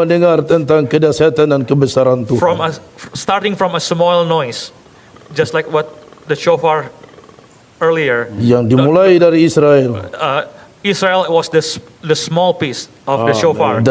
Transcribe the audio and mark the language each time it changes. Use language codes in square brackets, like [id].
[id] mendengar tentang kedahsyatan dan kebesaran Tuhan. [en] Starting from a small noise, just like what the shofar earlier. [id] Yang dimulai dari Israel [en] Israel was the small piece of the shofar.